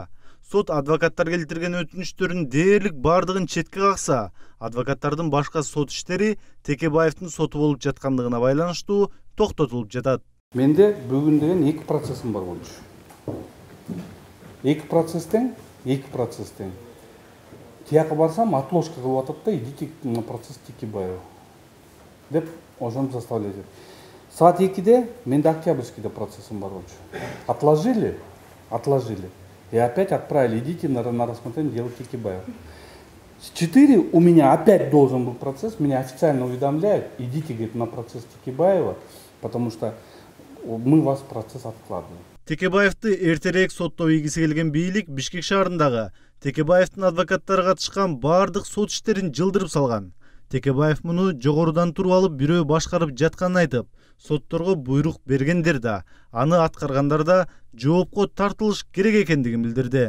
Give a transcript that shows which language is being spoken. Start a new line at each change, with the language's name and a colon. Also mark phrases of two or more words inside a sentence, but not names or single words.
Kyrgyz: Сот адвокаттар келтирген өтүнүчтөрдүн дээрлик бардыгын четке какса, адвокаттардын башка сот иштери Текебаевдин соту болуп жаткандыгына байланыштуу токтотулуп жатат. Менде бүгүн деген 2 процессим бар болчу. 2 процесстен тияка барсам отложка кылып атат да,
Russian: идите на процесс Текебаева
Kyrgyz: деп ошону
Russian: заставлять этип.
Kyrgyz: Саат 2-де менде Октябрьскийде процессим бар болчу.
Russian: Отложили. И опять отправили, идите на рассмотрение дела Текебаева. С 4 у меня опять должен был процесс, меня официально уведомляют, идите, говорит, на процесс Текебаева, потому что мы вас процесс откладываем.
Kyrgyz: Текебаевди эртерээк соттоо ийгиси келген бийлик Бишкек шаарындагы Текебаевдин адвокаттары катышкан бардык сот иштерин жылдырып салган. Текебаев муну жогорудан туруп алып бирөө башкарып жатканын айтып, сотторго буйрук бергендер да, аны аткаргандар да жоопко тартылыш керек экендигин билдирди.